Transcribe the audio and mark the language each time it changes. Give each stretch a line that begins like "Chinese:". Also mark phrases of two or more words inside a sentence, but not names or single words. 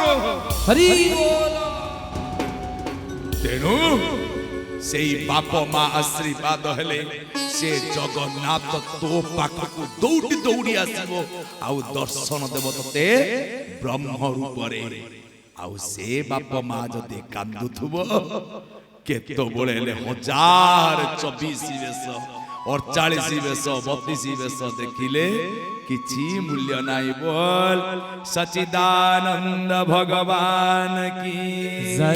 Odia: ହରି ବୋଲ। ତେଣୁ ସେଇ ବାପ ମାଆ ଆଶୀର୍ବାଦ ହେଲେ ସେ ଜଗନ୍ନାଥ ତୋ ପାଖକୁ ଦୌଡ଼ି ଦୌଡ଼ି ଆସିବ ଆଉ ଦର୍ଶନ ଦେବ ତତେ ବ୍ରହ୍ମ ରୂପ ରେ। ଆଉ ସେ ବାପ ମାଆ ଯଦି କାନ୍ଦୁଥିବ କେତେ ବୋଲିଲେ 1024 ବେଶ 48 ବେଶ 32 ବେଶ ଦେଖିଲେ କିଛି ମୂଲ୍ୟ ନାହିଁ। ବୋଲ ସଚ୍ଚିଦାନନ୍ଦ ଭଗବାନ କି जय।